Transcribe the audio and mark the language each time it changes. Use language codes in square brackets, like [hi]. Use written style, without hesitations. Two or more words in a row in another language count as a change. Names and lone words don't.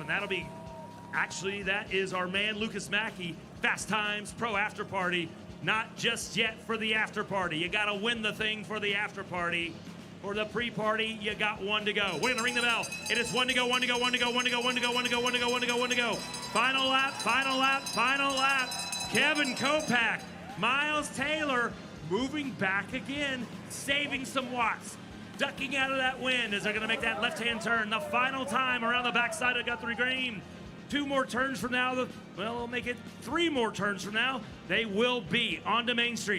[en] That'll be, actually, that is our man, Lucas Mackey. Fast Times Pro After Party. Not just yet for the after party. You got to win the thing for the after party. For the pre-party, you got 1 to go. We're going to ring the bell. It is 1 to go, 1 to go, 1 to go, 1 to go, 1 to go, 1 to go, 1 to go, 1 to go, 1 to go. Final lap, final lap, final lap. Kevin Kopak, Miles Taylor moving back again, saving some watts. Ducking out of that wind as they're going to make that left-hand turn. The final time around the backside of Guthrie Green. 2 more turns from now. Well, they'll make it 3 more turns from now. They will be onto Main Street.